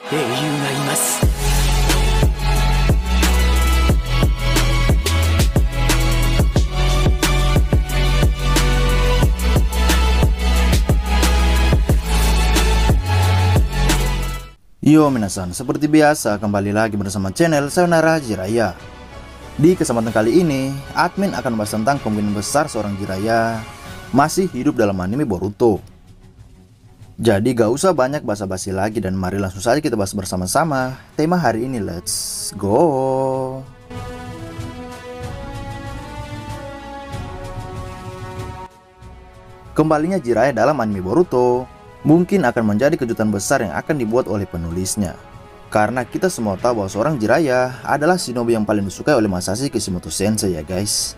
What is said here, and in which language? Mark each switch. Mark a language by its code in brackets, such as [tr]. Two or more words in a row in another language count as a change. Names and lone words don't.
[ja] 英雄がいます。 Yo minasan, [id] seperti biasa kembali lagi bersama channel Sayonara Jiraiya. Di kesempatan kali ini, admin akan membahas tentang kemungkinan besar seorang Jiraiya masih hidup dalam anime Boruto. Jadi gak usah banyak basa-basi lagi dan mari langsung saja kita bahas bersama-sama tema hari ini, [en] let's go. [id] Kembalinya Jiraiya dalam anime Boruto mungkin akan menjadi kejutan besar yang akan dibuat oleh penulisnya. Karena kita semua tahu bahwa seorang Jiraiya adalah shinobi yang paling disukai oleh Masashi Kishimoto Sensei ya guys.